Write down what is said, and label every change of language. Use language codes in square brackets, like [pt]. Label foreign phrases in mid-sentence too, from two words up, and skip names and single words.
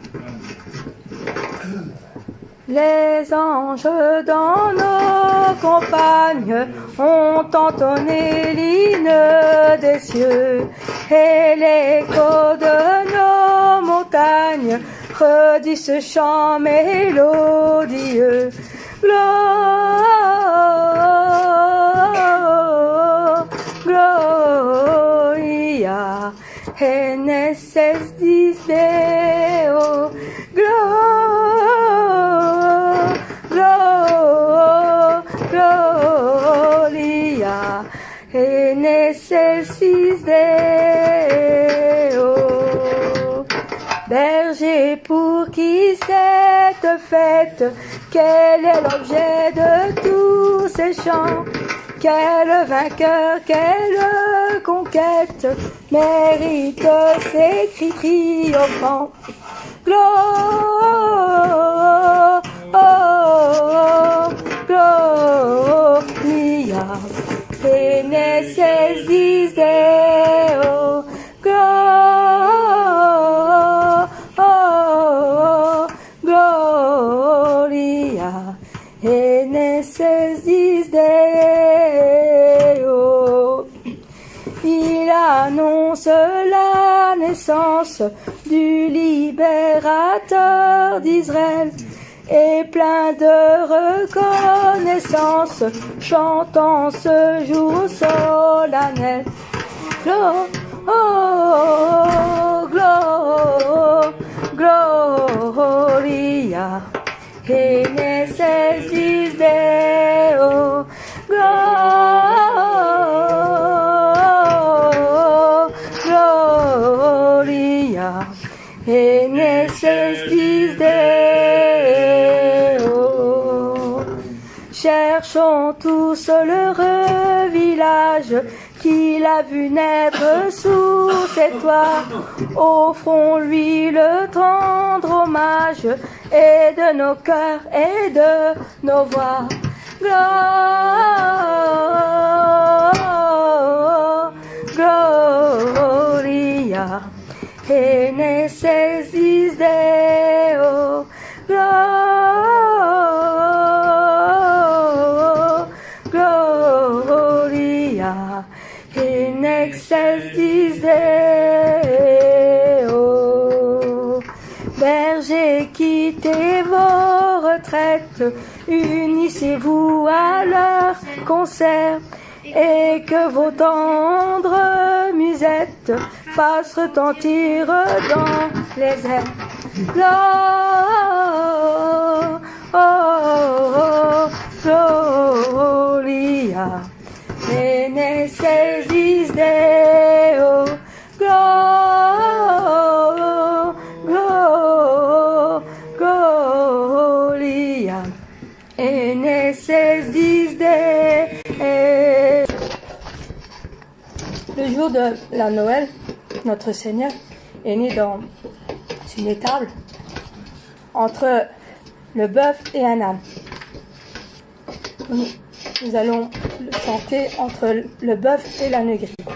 [fr] Les anges dans nos campagnes ont entonné l'hymne des cieux, et l'écho de nos montagnes redit ce chant mélodieux. [la] Gloria en excelsis Deo, Gloria en excelsis Deo. [fr] Berger, pour qui cette fête, quel est l'objet de tous ces chants? Quel vainqueur, quelle conquête mérite ces cris triomphants? [la] Gloria en excelsis Deo, Gloria en excelsis Deo. [fr] Il annonce la naissance du libérateur d'Israël, et plein de reconnaissance, chantant ce jour solennel. [la] Gloria en excelsis Deo, Gloria en excelsis Deo. [fr] Cherchons tous l'heureux village qu'il a vu naître sous ses toits. Offrons-lui le tendre hommage, et de nos cœurs et de nos voix. [la] Gloria en excelsis Deo, Gloria en excelsis Deo. [fr] Bergers, quittez vos retraites, unissez-vous à leur concert, et que vos tendres musettes fassent retentir dans les airs. [la] Gloria en excelsis Deo, Gloria en excelsis Deo. [fr] jour de la Noël, notre Seigneur est né dans une étable entre le bœuf et un âne. Nous allons le chanter entre le bœuf et l'âne gris.